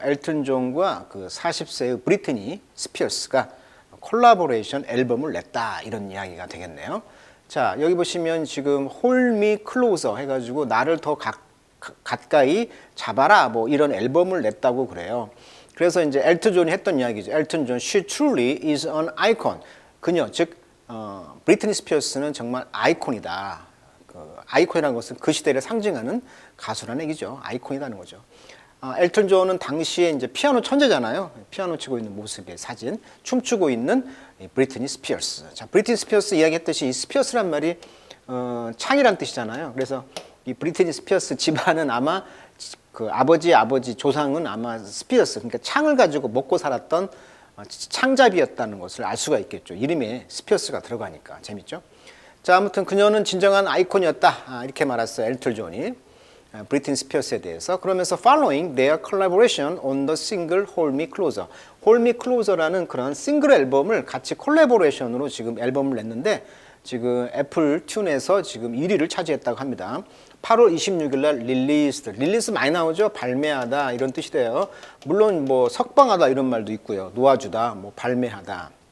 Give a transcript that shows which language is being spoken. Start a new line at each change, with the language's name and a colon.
Korean: 엘튼 존과 그 40세의 브리트니 스피어스가 콜라보레이션 앨범을 냈다. 이런 이야기가 되겠네요. 자, 여기 보시면 지금 Hold Me Closer 해가지고 나를 더 가까이 잡아라 뭐 이런 앨범을 냈다고 그래요. 그래서 이제 엘튼 존이 했던 이야기죠.
English: 엘튼 존, she truly is an icon.
Korean: 그녀, 즉 브리트니 스피어스는 정말 아이콘이다. 아이콘이라는 것은 그 시대를 상징하는 가수라는 얘기죠. 아이콘이라는 거죠. 엘튼 존은 당시에 이제 피아노 천재잖아요. 피아노 치고 있는 모습의 사진, 춤추고 있는 브리트니 스피어스. 자, 브리트니 스피어스 이야기했듯이 이 스피어스란 말이 창이란 뜻이잖아요. 그래서 이 브리트니 스피어스 집안은 아마 그 아버지 조상은 아마 스피어스, 그러니까 창을 가지고 먹고 살았던 창잡이였다는 것을 알 수가 있겠죠. 이름에 스피어스가 들어가니까. 재밌죠? 자, 아무튼 그녀는 진정한 아이콘이었다. 이렇게 말했어요. 엘튼 존이. 브리트니 스피어스에 대해서.
English: 그러면서 following their collaboration on the single Hold Me Closer.
Korean: Hold Me Closer라는 그런 싱글 앨범을 같이 콜라보레이션으로 지금 앨범을 냈는데 지금 애플 튠에서 지금 1위를 차지했다고 합니다. 8월 26일 날 릴리스 많이 나오죠. 발매하다 이런 뜻이 돼요. 물론 뭐 석방하다 이런 말도 있고요. 놓아주다, 뭐 발매하다.